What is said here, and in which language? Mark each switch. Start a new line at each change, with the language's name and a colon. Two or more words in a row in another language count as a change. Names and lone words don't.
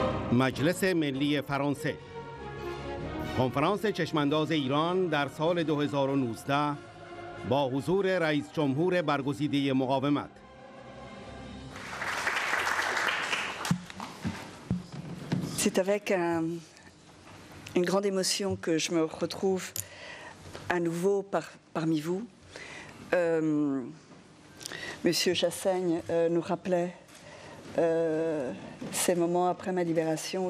Persian: مجلس ملی فرانسه کنفرانس چشمانداز ایران در سال 2019 با حضور رئیس جمهور برگزیده مقاومت.
French: C'est avec une grande émotion que je me retrouve à nouveau parmi vous. Monsieur Chassaigne nous rappelait ces moments après ma libération.